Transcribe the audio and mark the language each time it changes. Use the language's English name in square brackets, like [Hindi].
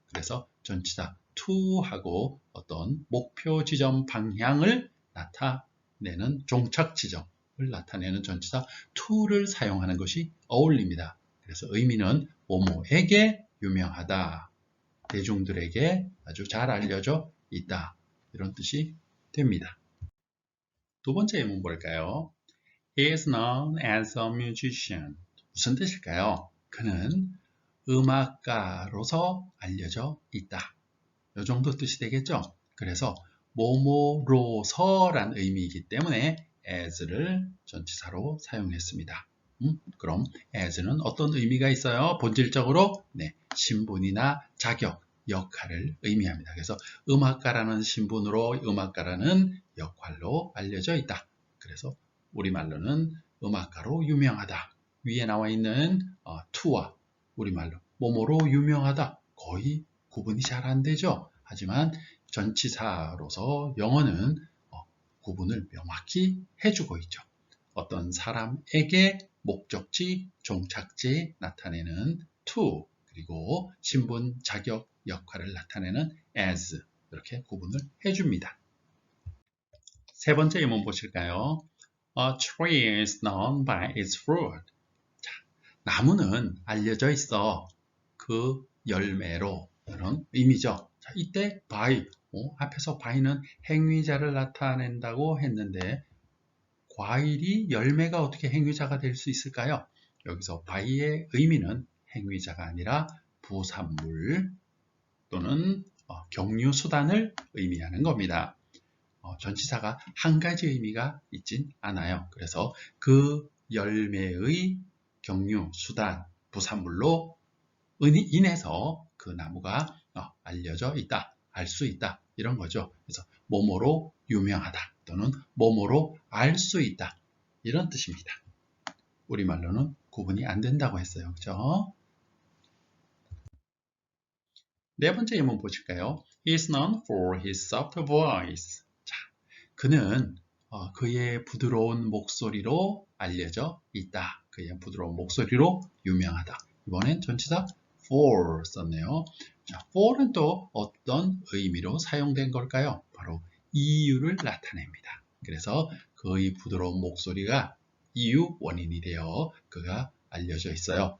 [Korean] 그래서 전치사 to하고 어떤 목표 지점 방향을 나타내는 종착 지점을 나타내는 전치사 to를 사용하는 것이 어울립니다. 그래서 의미는 뭐뭐에게 유명하다. 대중들에게 아주 잘 알려져 있다. 이런 뜻이 됩니다. 두 번째 예문 볼까요? [English] He is known as a musician. [Korean] 무슨 뜻일까요? 그는 음악가로서 알려져 있다. 이 정도 뜻이 되겠죠? 그래서 뭐뭐로서란 의미이기 때문에 as를 전치사로 사용했습니다. 그럼 as는 어떤 의미가 있어요? 본질적으로 신분이나 자격, 역할을 의미합니다. 그래서 음악가라는 신분으로 음악가라는 역할로 알려져 있다. 그래서 우리말로는 음악가로 유명하다. 위에 나와 있는 to와 우리말로 뭐뭐로 유명하다. 거의 구분이 잘 안 되죠. 하지만 전치사로서 영어는 구분을 명확히 해주고 있죠. 어떤 사람에게 목적지, 종착지 나타내는 to, 그리고 신분, 자격, 역할을 나타내는 as 이렇게 구분을 해줍니다. 세 번째 예문 보실까요? [English] A tree is known by its fruit. [Korean] 자, 나무는 알려져 있어 그 열매로 그런 의미죠. 자, 이때 by, 앞에서 by는 행위자를 나타낸다고 했는데 과일이 열매가 어떻게 행위자가 될 수 있을까요? 여기서 by의 의미는 행위자가 아니라 부산물 또는 경유수단을 의미하는 겁니다. 전치사가 한 가지 의미가 있진 않아요. 그래서 그 열매의 경유, 수단, 부산물로 인해서 그 나무가 알려져 있다, 알 수 있다 이런 거죠. 그래서 뭐뭐로 유명하다 또는 뭐뭐로 알 수 있다 이런 뜻입니다. 우리말로는 구분이 안 된다고 했어요. 그죠? 네 번째 예문 보실까요? [English] He is known for his soft voice. [Korean] 자, 그는 그의 부드러운 목소리로 알려져 있다. 그의 부드러운 목소리로 유명하다. 이번엔 전치사 for 썼네요. 자, for는 또 어떤 의미로 사용된 걸까요? 바로 이유를 나타냅니다. 그래서 그의 부드러운 목소리가 이유 원인이 되어 그가 알려져 있어요.